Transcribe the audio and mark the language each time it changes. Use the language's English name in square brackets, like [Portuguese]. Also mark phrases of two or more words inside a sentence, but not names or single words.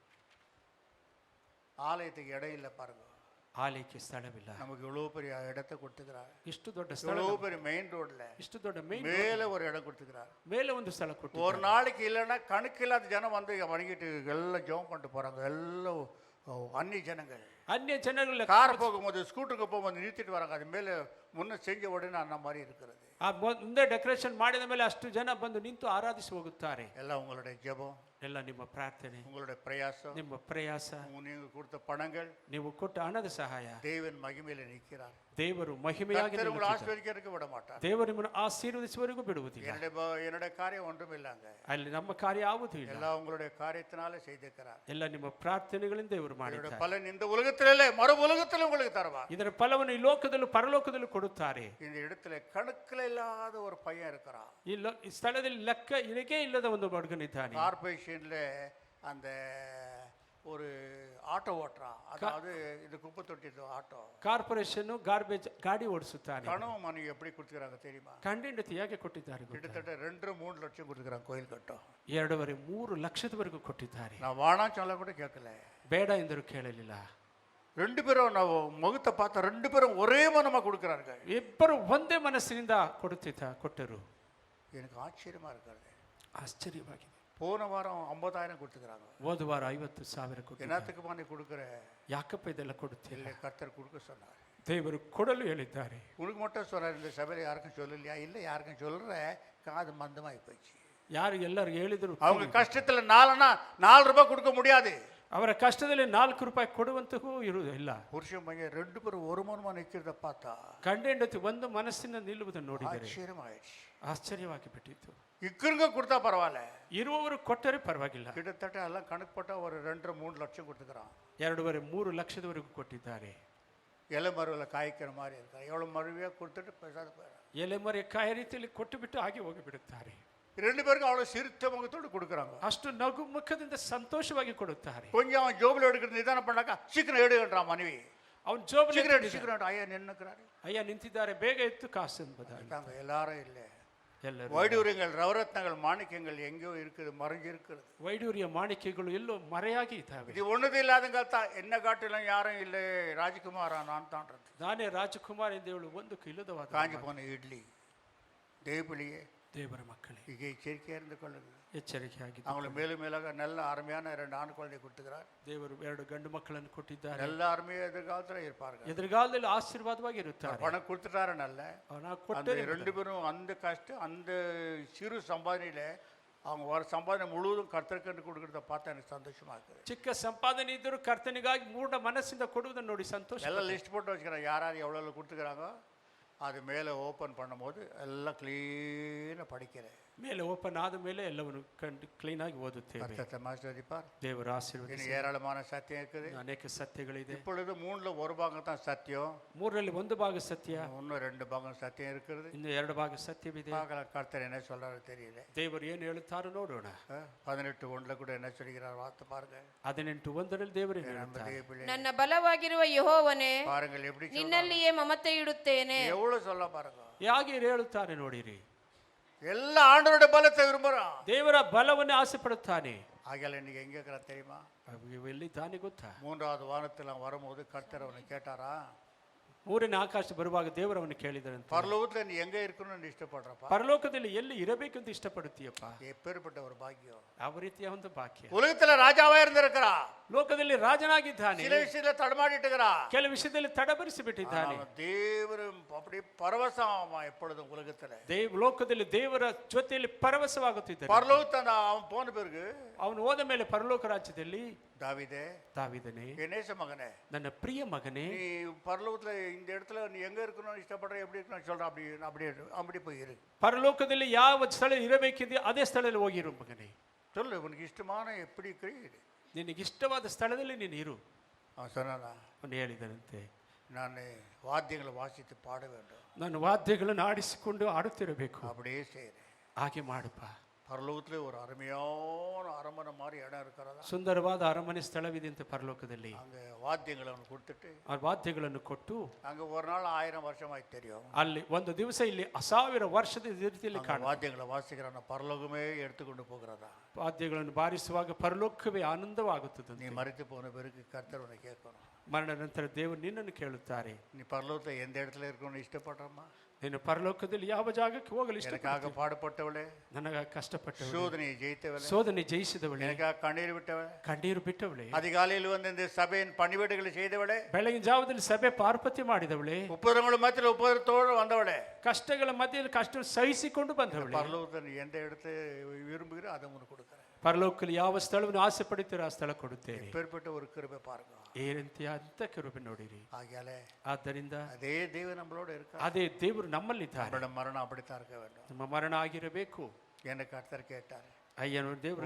[Tamil] ஆலயத்துக்கு இடம் இல்லை பாருங்க. [Kannada] ಆಲಯಕ್ಕೆ ಸ್ಥಳವಿಲ್ಲ. [Tamil] நமக்கு இவ்வளவு பெரிய இடத்தை கொடுத்துக்கிறார். [Kannada] ಇಷ್ಟು ದೊಡ್ಡ ಸ್ಥಳ, [Tamil] இவ்வளவு பெரிய [English] main road [Kannada] ಇಷ್ಟು ದೊಡ್ಡ ಮೇನ್ [Tamil] மேலே ஒரு இடம் கொடுத்துக்கிறார். [Kannada] ಮೇಲೆ ಒಂದು ಸ್ಥಳ ಕೊಟ್ಟು [Tamil] ஒரு நாளைக்கு இல்லைன்னா கணக்கில்லாத ஜனம் வந்து வணங்கிட்டு எல்லாம் ஜெபம் பண்ணிட்டு போறாங்க. எல்லாம் அந்நிய ஜனங்கள். [Kannada] ಅನ್ಯ ಜನಗಳ [Tamil] கார் போகும்போது ஸ்கூட்டருக்கு போகும்போது நிறுத்திட்டு வராங்க. அது மேலே முன்ன செஞ்ச உடனே அந்த மாதிரி இருக்கிறது. [Kannada] ಆ ಮುಂದೆ ಡೆಕೋರೇಷನ್ ಮಾಡಿದ ಮೇಲೆ ಅಷ್ಟು ಜನ ಬಂದು ನಿಂತು ಆರಾಧಿಸಿ ಹೋಗುತ್ತಾರೆ. [Tamil] எல்லாம் உங்களுடைய ஜெபம், [Kannada] ಎಲ್ಲ ನಿಮ್ಮ ಪ್ರಾರ್ಥನೆ, [Tamil] உங்களுடைய பிரயாசம், [Kannada] ನಿಮ್ಮ ಪ್ರಯಾಸ, [Tamil] நீங்க கொடுத்த பணங்கள், [Kannada] ನೀವು ಕೊಟ್ಟ ಹಣದ ಸಹಾಯ. [Tamil] தேவன் மகிமையில நிற்கிறார். [Kannada] ದೇವರು ಮಹಿಮೆಯಾಗಿ [Tamil] கர்த்தர் உங்களை [Kannada] ನಿಲ್ಲುತ್ತಿದ್ದಾರೆ. [Tamil] ஆசீர்வதிக்கிறதுக்கு விட மாட்டார். [Kannada] ದೇವರು ನಿಮ್ಮನ್ನು ಆಶೀರ್ವದಿಸುವವರೆಗೂ ಬಿಡುವುದಿಲ್ಲ. [Tamil] என்னுடைய காரியம் ஒன்றும் இல்லைங்க. [Kannada] ಅಲ್ಲಿ ನಮ್ಮ ಕಾರ್ಯ ಆಗುವುದೂ ಇಲ್ಲ. [Tamil] எல்லாம் உங்களுடைய காரியத்தினால செய்திருக்கிறார். [Kannada] ಎಲ್ಲ ನಿಮ್ಮ ಪ್ರಾರ್ಥನೆಗಳಿಂದ ದೇವರು [Tamil] இதோட [Kannada] ಮಾಡಿದ್ದಾರೆ. [Tamil] பலன் இந்த உலகத்திலே இல்லை, மறு உலகத்திலும் உங்களுக்கு தருவார். [Kannada] ಇದರ ಫಲವನ್ನು ಈ ಲೋಕದಲ್ಲೂ ಪರಲೋಕದಲ್ಲೂ ಕೊಡುತ್ತಾರೆ. [Tamil] இந்த இடத்துல கணக்கில் இல்லாத ஒரு பையன் இருக்கிறான். [Kannada] ಈ ಸ್ಥಳದಲ್ಲಿ ಲೆಕ್ಕ ಇರಗೇ ಇಲ್ಲದ ಒಂದು ಹುಡುಗನಿದ್ದಾನೆ. [Tamil] கார்பரேஷன்ல அந்த ஒரு ஆட்டோ ஓட்டுறான். அதாவது இது குப்பை தொட்டி ஆட்டோ. [English] corporation garbage [Kannada] ಗಾಡಿ ಓಡಿಸುತ್ತಾನೆ. [Tamil] கனவு மனைவி எப்படி கொடுத்துக்கிறாங்க தெரியுமா? [Kannada] ಕಂಡೆಂಡತಿ ಹೇಗೆ ಕೊಟ್ಟಿದ್ದಾರೆ ಗೊತ್ತಾ? [Tamil] கிட்டத்தட்ட 2-3 லட்சம் கொடுத்துக்கிறாங்க கோயில் கட்டும். [Kannada] 2.5-3 ಲಕ್ಷದವರೆಗೂ ಕೊಟ್ಟಿದ್ದಾರೆ. [Tamil] நான் வாணான்னு சொல்ல கூட கேட்கல, [Kannada] ಬೇಡ ಎಂದರು ಕೇಳಲಿಲ್ಲ. [Tamil] 2 பேரும் ನಾವು முகத்தை பார்த்தா 2 பேரும் ஒரே மனமா கொடுக்குறாங்க. [Kannada] ಇಬ್ಬರು ಒಂದೇ ಮನಸ್ಸಿನಿಂದ ಕೊಟ್ಟರು. [Tamil] எனக்கு ஆச்சரியமா இருக்கிறது. [Kannada] ಆಶ್ಚರ್ಯವಾಗಿದೆ. [Tamil] போன வாரம் 50,000 கொடுத்துக்கிறாங்க. [Kannada] ಹೋದ ವಾರ 50,000 ಕೊಟ್ಟು [Tamil] என்னத்துக்கு மாதிரி கொடுக்குற? [Kannada] ಯಾಕಪ್ಪ ಇದೆಲ್ಲ ಕೊಡುತ್ತಿಲ್ಲ? [Tamil] இல்லை, கர்த்தர் கொடுக்க சொன்னார். [Kannada] ದೇವರು ಕೊಡಲು ಹೇಳಿದ್ದಾರೆ. [Tamil] உனக்கு மட்டும் சொன்னார். இந்த சபையில் யாருக்கும் சொல்லலையா? இல்லை, யாருக்கும் சொல்ற காது மந்தமாகி போச்சு. [Kannada] ಯಾರು ಎಲ್ಲರೂ ಹೇಳಿದ್ರು [Tamil] அவங்க கஷ்டத்துல 4 ரூபாய் கொடுக்க முடியாது. [Kannada] ಅವರ ಕಷ್ಟದಲ್ಲಿ 4 ರೂಪಾಯಿ ಕೊಡುವಂತಹೂ ಇರುವುದಿಲ್ಲ. [Tamil] புருஷன் பையன் 2 பேரும் ஒரு மனமா நிற்கிறத பார்த்தா [Kannada] ಗಂಡ ಹೆಂಡತಿ ಒಂದು ಮನಸ್ಸಿನ ನಿಲ್ಲುವುದನ್ನು ನೋಡಿದರೆ [Tamil] ஆச்சரியமாயிடுச்சு. [Kannada] ಆಶ್ಚರ್ಯವಾಗಿ ಬಿಟ್ಟಿತ್ತು. [Tamil] இக்கிருங்க கொடுத்தா பரவாயில்ல, [Kannada] ಇರುವವರು ಕೊಟ್ಟರೆ ಪರವಾಗಿಲ್ಲ. [Tamil] கிட்டத்தட்ட எல்லாம் கணக்கு போட்டா ஒரு 2-3 லட்சம் கொடுத்துக்கிறான். [Kannada] 2.5-3 ಲಕ್ಷದವರೆಗೂ ಕೊಟ್ಟಿದ್ದಾರೆ. [Tamil] இலை மருவில் காய்க்கிற மாதிரி இருக்கான். எவ்வளோ மருவியா கொடுத்துட்டு பேசாத போயிடறான். [Kannada] ಎಲೆ ಮರೆ ಕಾಯ ರೀತಿಯಲ್ಲಿ ಕೊಟ್ಟು ಬಿಟ್ಟು ಹಾಗೆ ಹೋಗಿಬಿಡುತ್ತಾರೆ. [Tamil] 2 பேருக்கும் அவ்வளோ சிரித்த முகத்தோடு கொடுக்குறாங்க. [Kannada] ಅಷ್ಟು ನಗು ಮುಖದಿಂದ ಸಂತೋಷವಾಗಿ ಕೊಡುತ್ತಾರೆ. [Tamil] கொஞ்சம் அவன் ஜோபில் எடுக்கிறது நிதானம் பண்ணாக்கா சீக்கிரம் எடுக்கிறான் மனைவி. [Kannada] ಅವನು ಜೋಬಲ್ಲಿ [Tamil] சீக்கிரம் ஐயா நின்னுக்கிறாரு. [Kannada] ಅಯ್ಯ ನಿಂತಿದ್ದಾರೆ, ಬೇಗ ಎತ್ತು ಕಾಸು ಎಂಬುದಾಗಿ. [Tamil] எல்லாரும் இல்லை. [Kannada] ಎಲ್ಲರೂ [Tamil] வைடூரியங்கள், ரவரத்னங்கள், மாணிக்கங்கள் எங்கேயோ இருக்குது, மறைஞ்சு இருக்கிறது. [Kannada] ವೈಡೂರ್ಯ ಮಾಣಿಕೆಗಳು ಎಲ್ಲೋ ಮರೆಯಾಗಿ ಇದ್ದಾವೆ. [Tamil] இது ஒண்ணுது இல்லாதங்கால் தான் என்ன காட்டிலும் யாரும் இல்லை, ராஜ்குமாரா நான் தான்றது. [Kannada] ನಾನೇ ರಾಜಕುಮಾರ್ ಎಂದು ಹೇಳು ಒಂದಕ್ಕೆ ಇಲ್ಲದವಾದ [Tamil] காஞ்சி போன இட்லி தேவபிளியே, [Kannada] ದೇವರ ಮಕ್ಕಳೇ, ಈಗ ಎಚ್ಚರಿಕೆ [Tamil] இருந்து கொள்ளுங்கள். [Kannada] ಎಚ್ಚರಿಕೆಯಾಗಿದೆ. [Tamil] அவங்களுக்கு மேலும் மேலாக நல்ல அருமையான 2 ஆண் குழந்தை கொடுத்துக்கிறார். [Kannada] ದೇವರು 2 ಗಂಡು ಮಕ್ಕಳನ್ನು ಕೊಟ್ಟಿದ್ದಾರೆ. [Tamil] நல்ல அருமையாக எதிர்காலத்தில் இருப்பார்கள். [Kannada] ಎದುರುಗಾಲದಲ್ಲಿ ಆಶೀರ್ವಾದವಾಗಿ ಇರುತ್ತಾರೆ. [Tamil] பணம் கொடுத்துட்டாரு. நல்ல [Kannada] ಅವನ [Tamil] அந்த [Kannada] ಕೊಟ್ಟರೆ [Tamil] 2 பேரும் அந்த கஷ்டம், அந்த சிறு சம்பாதனையில அவங்க வர சம்பாதனை முழுவதும் கர்த்தருக்கு கொடுக்கறத பார்த்தா எனக்கு சந்தோஷமா இருக்குது. [Kannada] ಚಿಕ್ಕ ಸಂಪಾದನೆ ಇದ್ದರೂ ಕರ್ತನಿಗಾಗಿ ಮೂಢ ಮನಸ್ಸಿಂದ ಕೊಡುವುದನ್ನು ನೋಡಿ ಸಂತೋಷ. [Tamil] எல்லாம் லிஸ்ட் போட்டு வச்சுக்கிறேன், யார் யார் எவ்வளோ கொடுத்துக்கிறாங்க. அது மேலே ஓப்பன் பண்ணும்போது எல்லாம் க்ளீனாக படிக்கிறேன். [Kannada] ಮೇಲೆ ಓಪನ್ ಆದ ಮೇಲೆ ಎಲ್ಲವನ್ನು ಕಂಡು ಕ್ಲೀನ್ ಆಗಿ ಓದುತ್ತೇವೆ. [Tamil] கர்த்தர் ஆசீர்வதிப்பார். [Kannada] ದೇವರ ಆಶೀರ್ವಾದ. [Tamil] இன்னும் ஏராளமான சத்தியம் இருக்குது. [Kannada] ಅನೇಕ ಸತ್ಯಗಳಿದೆ. [Tamil] இப்பொழுது 3ல் 1 பாகம் தான் சத்தியம். [Kannada] 3ರಲ್ಲಿ 1 ಭಾಗ ಸತ್ಯ, [Tamil] இன்னும் 2 பாகம் சத்தியம் இருக்குது. [Kannada] ಇನ್ನು 2 ಭಾಗ ಸತ್ಯವಿದೆ. [Tamil] பார்க்கலாம் கர்த்தர் என்ன சொல்றாரு தெரியல. [Kannada] ದೇವರು ಏನು ಹೇಳುತ್ತಾರೋ ನೋಡೋಣ. [Tamil] 18:1 கூட என்ன சொல்கிறார் வார்த்தை பாருங்க. [Kannada] 18:1 ದೇವರು ಏನು ಹೇಳುತ್ತಾರೆ? ನನ್ನ ಬಲವಾಗಿರುವ ಯೆಹೋವನೇ, [Tamil] பாருங்கள் எப்படி [Kannada] ನಿನ್ನಲ್ಲಿಯೇ ಮಮತೆ ಇಡುತ್ತೇನೆ. [Tamil] எவ்வளவு சொல்ல பாருங்க. [Kannada] ಹೇಗೆ ಹೇಳುತ್ತಾರೆ ನೋಡಿರಿ. [Tamil] எல்லா ஆண்டவருடைய பலத்தை விரும்புறான். [Kannada] ದೇವರ ಬಲವನ್ನು ಆಸೆ ಪಡುತ್ತಾನೆ. [Tamil] ஆகையால் இன்னைக்கு எங்கே இருக்கிற தெரியுமா? [Kannada] ಎಲ್ಲಿದ್ದಾನೆ ಗೊತ್ತಾ? [Tamil] 3வது வானத்தில் அவன் வரும்போது கர்த்தர் அவனை கேட்டாரா, [Kannada] ಮೂರನೇ ಆಕಾಶ ಬರುವಾಗ ದೇವರವನ್ನು ಕೇಳಿದರಂತೆ, [Tamil] பரலோகத்தில் நீ எங்கே இருக்கணும்னு இஷ்டப்படுறப்பா? [Kannada] ಪರಲೋಕದಲ್ಲಿ ಎಲ್ಲಿ ಇರಬೇಕಂತ ಇಷ್ಟಪಡುತ್ತೀಯಪ್ಪ? [Tamil] எப்பேற்பட்ட ஒரு பாக்கியம்! [Kannada] ಯಾವ ರೀತಿಯ ಒಂದು ಭಾಗ್ಯ! [Tamil] உலகத்தில் ராஜாவா இருந்திருக்கிறா, [Kannada] ಲೋಕದಲ್ಲಿ ರಾಜನಾಗಿದ್ದಾನೆ, [Tamil] சில விஷயத்துல தடமாடிட்டுக்கிறா, [Kannada] ಕೆಲವು ವಿಷಯದಲ್ಲಿ ತಡಬರಿಸಿ ಬಿಟ್ಟಿದ್ದಾನೆ. [Tamil] தேவரும் அப்படி பரவசமா எப்பொழுதும் உலகத்துல [Kannada] ಲೋಕದಲ್ಲಿ ದೇವರ ಜೊತೆಯಲ್ಲಿ ಪರವಶವಾಗುತ್ತಿದ್ದಾನೆ. [Tamil] பரலோகத்தை அவன் போன பிறகு [Kannada] ಅವನು ಹೋದ ಮೇಲೆ ಪರಲೋಕ ರಾಜ್ಯದಲ್ಲಿ [Tamil] தாவீதே, [Kannada] ದಾವೀದನೇ, [Tamil] என் நேச மகனே, [Kannada] ನನ್ನ ಪ್ರಿಯ ಮಗನೇ, [Tamil] நீ பரலோகத்துல இந்த இடத்துல நீ எங்க இருக்கணும்னு இஷ்டப்படுற, எப்படி இருக்கணும்னு சொல்ற, அப்படி அப்படி அப்படி போய் இரு. [Kannada] ಪರಲೋಕದಲ್ಲಿ ಯಾವ ಸ್ಥಳ ಇರಬೇಕಿದೆ ಅದೇ ಸ್ಥಳದಲ್ಲಿ ಹೋಗಿರು ಮಗನೇ. [Tamil] சொல்லு, உனக்கு இஷ்டமான எப்படி இருக்கிறீ, [Kannada] ನಿನಗೆ ಇಷ್ಟವಾದ ಸ್ಥಳದಲ್ಲಿ ನೀನು ಇರು. [Tamil] அவன் சொன்னானா, [Kannada] ಅವನು ಹೇಳಿದನಂತೆ, [Tamil] நான் வாத்தியங்களை வாசித்து பாட வேண்டும், [Kannada] ನಾನು ವಾದ್ಯಗಳನ್ನು ಆಡಿಸಿಕೊಂಡು ಆಡುತ್ತಿರಬೇಕು. [Tamil] அப்படியே செய்கிறேன். [Kannada] ಹಾಗೆ ಮಾಡಪ್ಪ. [Tamil] பரலோகத்துல ஒரு அருமையான அரண்மனை மாதிரி இடம் இருக்கிறதா, [Kannada] ಸುಂದರವಾದ ಅರಮನೆ ಸ್ಥಳವಿದೆ ಅಂತ ಪರಲೋಕದಲ್ಲಿ. [Tamil] அங்க வாத்தியங்களை அவனுக்கு கொடுத்துட்டு [Kannada] ಆ ವಾದ್ಯಗಳನ್ನು ಕೊಟ್ಟು [Tamil] அங்க ஒரு நாள் 1000 வருஷமாய் தெரியும், [Kannada] ಅಲ್ಲಿ ಒಂದು ದಿವಸ ಇಲ್ಲಿ 1000 ವರ್ಷದ ರೀತಿಯಲ್ಲಿ ಕಾಣ [Tamil] வாத்தியங்களை வாசிக்கிறான பரலோகமே எடுத்துக்கொண்டு போகிறதா. [Kannada] ವಾದ್ಯಗಳನ್ನು ಬಾರಿಸುವಾಗ ಪರಲೋಕವೇ ಆನಂದವಾಗುತ್ತದೆ. [Tamil] நீ மறித்து போன பிறகு கர்த்தர் உன்னை கேட்கணும், [Kannada] ಮರಣ ನಂತರ ದೇವರು ನಿನ್ನನ್ನು ಕೇಳುತ್ತಾರೆ, [Tamil] நீ பரலோகத்துல எந்த இடத்துல இருக்கணும்னு இஷ்டப்படுறமா? [Kannada] ನೀನು ಪರಲೋಕದಲ್ಲಿ ಯಾವ ಜಾಗಕ್ಕೆ ಹೋಗಲು ಇಷ್ಟ? [Tamil] எனக்காக பாடுபட்டவளே, [Kannada] ನನಗಾಗಿ ಕಷ್ಟಪಟ್ಟವಳೆ, [Tamil] சோதனையை ஜெயித்தவளே, [Kannada] ಶೋಧನೆ ಜಯಿಸಿದವಳೆ, [Tamil] எனக்காக கண்ணீர் விட்டவளே, [Kannada] ಕಣ್ಣೀರು ಬಿಟ್ಟವಳೆ, [Tamil] அதிகாலையில் வந்து இந்த சபையின் பணிவீடுகளை செய்தவளே, [Kannada] ಬೆಳಗಿನ ಜಾವದಲ್ಲಿ ಸಭೆ ಪಾರ್ಪತ್ಯ ಮಾಡಿದವಳೆ, [Tamil] உபதிரவங்கள் மத்தியில் உபதிரத்தோடு வந்தவளே, [Kannada] ಕಷ್ಟಗಳ ಮಧ್ಯದಲ್ಲಿ ಕಷ್ಟ ಸಹಿಸಿಕೊಂಡು ಬಂದವಳೆ. [Tamil] பரலோகத்தில் நீ எந்த இடத்தை விரும்புகிற அதை உனக்கு கொடுக்குறேன். [Kannada] ಪರಲೋಕದಲ್ಲಿ ಯಾವ ಸ್ಥಳವನ್ನು ಆಸೆ ಪಡುತ್ತೀರೋ ಆ ಸ್ಥಳ ಕೊಡುತ್ತೇನೆ. [Tamil] எப்பேற்பட்ட ஒரு கிருபை பாருங்க. [Kannada] ಈ ರೀತಿಯ ಅಂತ ಕೃಪೆ ನೋಡಿರಿ. [Tamil] ஆகையாலே [Kannada] ಆದ್ದರಿಂದ [Tamil] அதே தேவன் நம்மளோட இருக்க, [Kannada] ಅದೇ ದೇವರು ನಮ್ಮಲ್ಲಿದ್ದಾರೆ. [Tamil] நம்மளோட மரணம் அப்படித்தான் இருக்க வேண்டும். [Kannada] ನಮ್ಮ ಮರಣ ಆಗಿರಬೇಕು. [Tamil] என்ன கர்த்தர் கேட்டார், [Kannada] ಅಯ್ಯನು ದೇವರು